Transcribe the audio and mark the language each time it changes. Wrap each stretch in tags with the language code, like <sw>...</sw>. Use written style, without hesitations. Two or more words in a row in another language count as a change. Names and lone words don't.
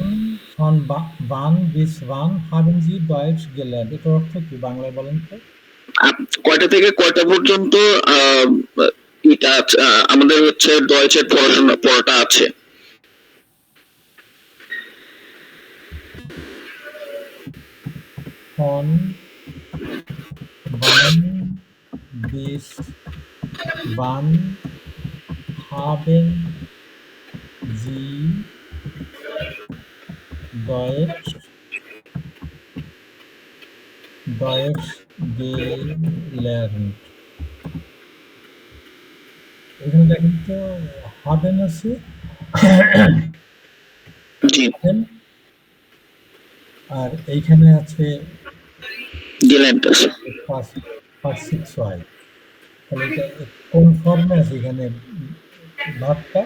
<de>Wann bis wann haben Sie Deutsch gelernt?</de> <bn>এটার অর্থ কি বাংলায় বলেন তো? কয়টা থেকে কয়টা পর্যন্ত আহ, এটা আমাদের হচ্ছে ডয়েচের পড়াটা আছে?</bn> <de>von wann bis wann haben Sie Deutsch gelernt?</de> <bn>এখানে দেখেন তো haben আছে জি, haben, আর এইখানে আছে গেলেন্ট আছে। পার্সিক্স হয়, তাহলে এটা কোন ফর্মে আছে এখানে ভাবটা?</bn>